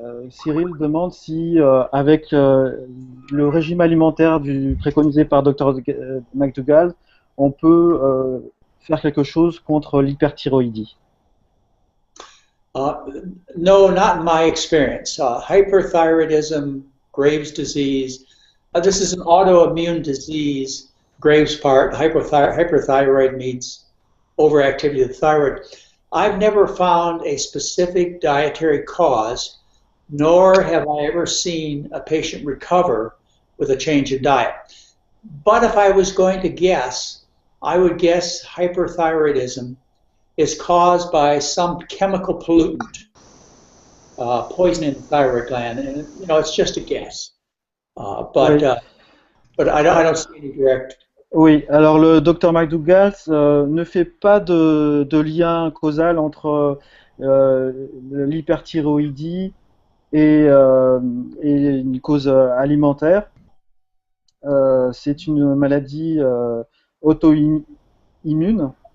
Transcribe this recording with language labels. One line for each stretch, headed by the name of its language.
French: Cyril demande si, avec le régime alimentaire préconisé par Dr McDougall, on peut faire quelque chose contre l'hyperthyroïdie.
English: No, not in my experience. Hyperthyroidism, Graves' disease, this is an autoimmune disease. Graves' part, hyperthyroid means overactivity of the thyroid. I've never found a specific dietary cause, nor have I ever seen a patient recover with a change in diet. But if I was going to guess, I would guess hyperthyroidism is caused by some chemical pollutant poisoning the thyroid gland. And, you know, it's just a guess. But I don't see any direct.
French: Oui, alors le Dr McDougall ne fait pas de lien causal entre l'hyperthyroïdie et une cause alimentaire. C'est une maladie auto-immune.